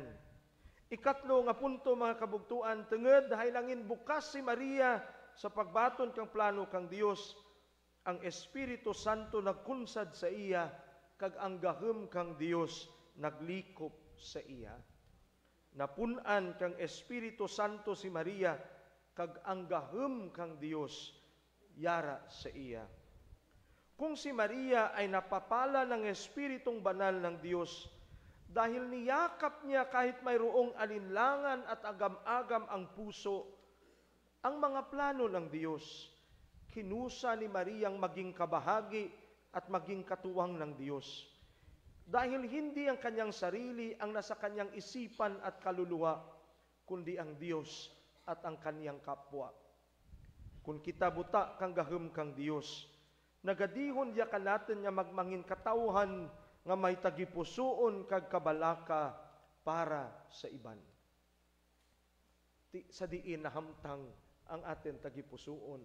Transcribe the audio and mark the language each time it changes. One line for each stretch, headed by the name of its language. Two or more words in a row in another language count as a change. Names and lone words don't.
Hiligaynon: Ikatlo nga punto mga kabugtuan, tenged hailangin bukas si Maria sa pagbaton kang plano kang Dios, ang Espiritu Santo nagkunsad sa iya, kag ang gahom kang Dios naglikop sa iya. Napunan kang Espiritu Santo si Maria, kag ang gahom kang Dios yara sa iya.
Filipino: Kung si Maria ay napapala ng Espiritong Banal ng Diyos, dahil niyakap niya kahit mayroong alinlangan at agam-agam ang puso, ang mga plano ng Diyos, kinusa ni Mariang maging kabahagi at maging katuwang ng Diyos. Dahil hindi ang kanyang sarili ang nasa kanyang isipan at kaluluwa, kundi ang Diyos at ang kanyang kapwa.
Hiligaynon: Kung kita buta kang gahom kang Diyos, nagadihon ya ka natin nga magmangin katawhan nga may tagipusoon kag kabalaka para sa iban. Sa diin nahamtang ang aten tagipusoon.